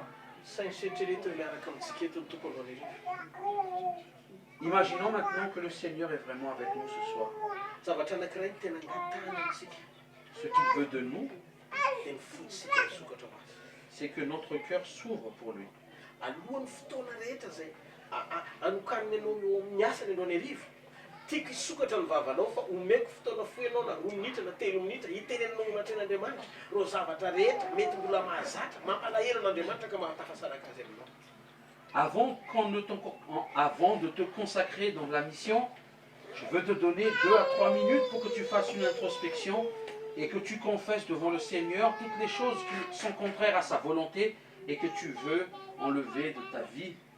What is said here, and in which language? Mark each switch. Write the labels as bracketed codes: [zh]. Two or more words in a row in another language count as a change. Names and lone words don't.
[mg] Sainy seritrereto miaraka amintsika eto ny tompo androany arivo. [fr] Imaginons maintenant que le Seigneur est vraiment avec nous ce soir. [mg] Zavatra anankiray tena angatahana amintsika. [fr] Ce qu'il veut de nous, [mg] dia mifotsika misokatra ho azy. [fr] c'est que notre cœur s'ouvre pour lui. [mg] Alohan'ny fotoana rehetra zay anokaniny anao eo amin'ny asany anao ny arivo. Tiako hisokatra ny vavanao fa omeko fotoana fohy anao na 2 minitra na 3 minitra hitenenanao matren'Andriamanitra ro zavatra rehetra mety mbola mahazatra mampalahelo an'Andriamanitra ka mahatafasaraka azy aminao. [fr] Avant de te consacrer dans la mission, je veux te donner 2 à 3 minutes pour que tu fasses une introspection et que tu confesses devant le Seigneur toutes les choses qui sont contraires à sa volonté et que tu veux enlever de ta vie.